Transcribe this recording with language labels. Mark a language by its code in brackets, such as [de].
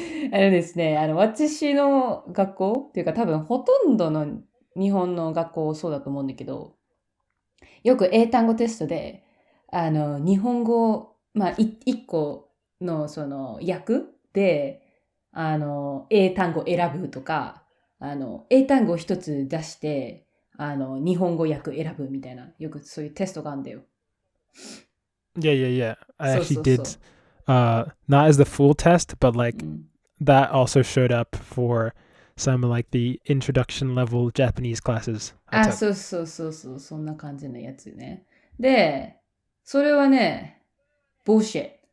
[ja] ですね、私の学校っていうか多分ほとんどの日本の学校そうだと思うんだけど、よく英単語テストで、日本語、まあ、一個の訳で、英単語選ぶとか、英単語一つ出して、日本語訳選ぶみたいな、よくそういうテストがあるんだよ。 [en] Yeah. I actually did, not as the full test, but that also showed up for some like the introduction level Japanese classes. [ja] そう、そんな感じのやつね。で、それはね、bullshit.